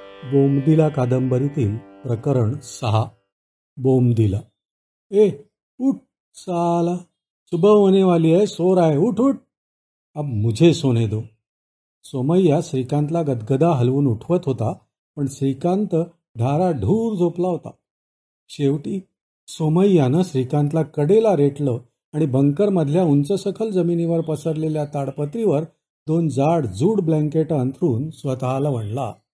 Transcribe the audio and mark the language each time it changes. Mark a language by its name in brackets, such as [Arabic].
[Marathi] बोमदिला कादंबरीतील प्रकरण 6. बोमदिला. [Hindi] ए उठ साला, सुबह होने वाली है, सो रहा है, उठ उठ, अब मुझे सोने दो. [Marathi] सोमय्या श्रीकांतला गदगदा हलवून उठवत होता, पण श्रीकांत ढाराढूर झोपला होता. शेवटी सोमय्यानं श्रीकांतला कडेला रेटलं आणि बंकरमधल्या उंचसखल जमिनीवर पसरलेल्या ताडपत्रीवर 2 जाड जूड ब्लँकेट अंथरून स्वतःला वणला.